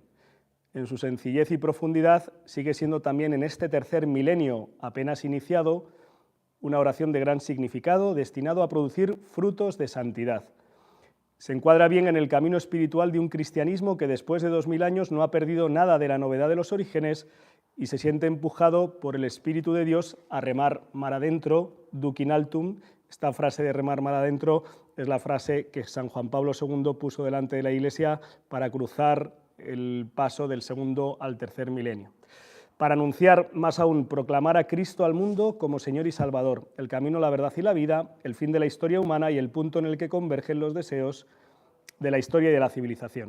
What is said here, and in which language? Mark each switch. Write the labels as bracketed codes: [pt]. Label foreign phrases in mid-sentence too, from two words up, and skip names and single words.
[es] En su sencillez y profundidad sigue siendo también en este tercer milenio apenas iniciado una oración de gran significado destinado a producir frutos de santidad. Se encuadra bien en el camino espiritual de un cristianismo que después de 2000 años no ha perdido nada de la novedad de los orígenes y se siente empujado por el Espíritu de Dios a remar mar adentro, [la] duc in altum. [es] Esta frase de remar mar adentro es la frase que San Juan Pablo II puso delante de la Iglesia para cruzar el paso del segundo al tercer milenio. Para anunciar, más aún, proclamar a Cristo al mundo como Señor y Salvador, el camino, la verdad y la vida, el fin de la historia humana y el punto en el que convergen los deseos de la historia y de la civilización.